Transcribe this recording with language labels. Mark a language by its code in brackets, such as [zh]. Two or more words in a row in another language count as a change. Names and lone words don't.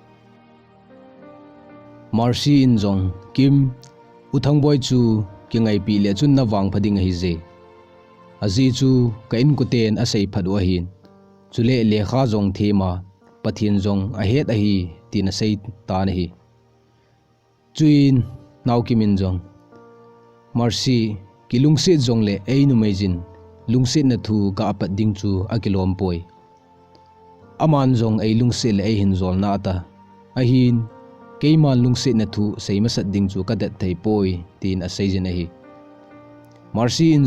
[tcz] marsi in jong kim uthang boy chu ki ngai pi le chun na wang phading hi je azi chu ka in kuten a sei phadwa hin chule le kha jong thema pathin jong a het a hi tin a sei ta na hi chuin naukim in jong marsi kilungse jong le ei nu meijin lungse na thu ka apat ding chu akilom poi aman jong ei lungse le ei hin zol na ta ahin keiman lungse na thu seima sat ding chu kadat thei poi tin a seijin a hi marsi in